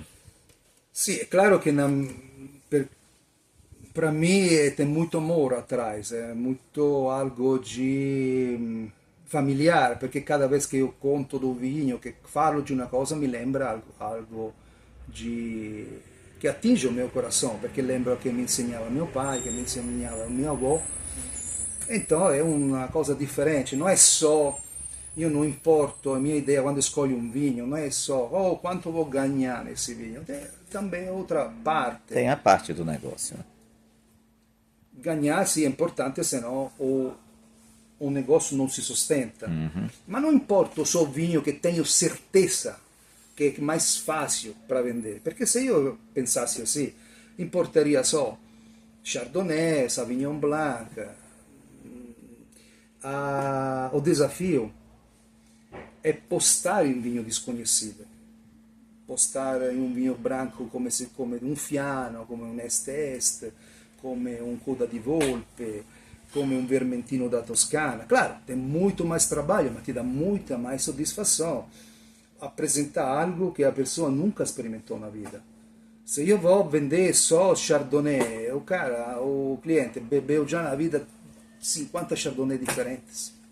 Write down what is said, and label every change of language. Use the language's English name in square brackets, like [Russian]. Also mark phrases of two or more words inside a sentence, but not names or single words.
[Portuguese] Sim, é claro que para mim tem muito amor atrás, é muito algo de familiar, porque cada vez que eu conto do vinho, que falo de uma coisa, me lembra algo que atinge o meu coração, [Italian] perché lembro che mi insegnava mio pai, che mi insegnava mio avô. [Portuguese] Então é uma coisa diferente, não é só, [Italian] io non importo, [Portuguese] a minha ideia quando escolho um vinho, não é só, oh, quanto vou ganhar nesse vinho, tem também outra parte. Tem a parte do negócio, né? Ganhar sim é importante, senão o negócio não se sustenta. Mas não importa só o vinho que tenho certeza que é mais fácil para vender. [Italian] Perché se io pensasse [Portuguese] assim, importaria só [Italian] Chardonnay, Sauvignon Blanc. [Portuguese] O desafio é postar em vinho desconhecido. Postar em um vinho branco come um Fiano, [Italian] come un [Portuguese] Est-Est, [Italian] come un [Portuguese] Coda di Volpe, [Italian] come un [Portuguese] Vermentino da Toscana. Claro, tem muito mais trabalho, mas te dá muita mais satisfação apresentar algo que a pessoa nunca experimentou na vida. Se io vou vender só Chardonnay, o cliente bebeu já na vida 50 Chardonnay diferentes.